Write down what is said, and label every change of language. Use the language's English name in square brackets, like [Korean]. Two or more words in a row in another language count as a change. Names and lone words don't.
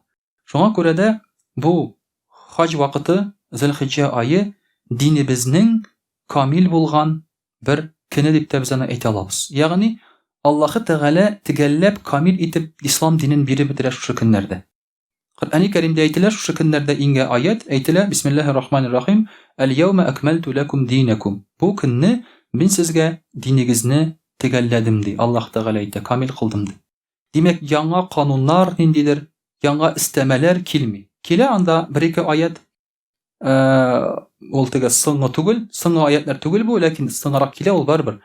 [Tatar] Шуңа күрә дә бу хаҗ вакыты, Зилхиҗҗә ае динебезнең камил булган бер көне дип тә без аны әйтә алабыз. Ягъни Аллаһы Тәгалә төгәлләп камил итеп ислам динен биреп бетерә шушы көннәрдә. Коръәни Кәримдә әйтелә, шушы көннәрдә иңгә аят әйтелә: [Arabic] بسم الله الرحمن الرحيم. اليوم أكملت لكم دينكم. [Tatar] Бу көнне мин сезгә динегезне төгәлләдем ди. Аллаһ Тәгалә әйтә, камил кылдым ди. Димәк, яңа кануннар ниндидер, яңа истәмәләр килми. Килә анда бер-ике аят, ул теге соңгы түгел, соңгы аятлар түгел бу, ләкин соңрак килә ул барбер.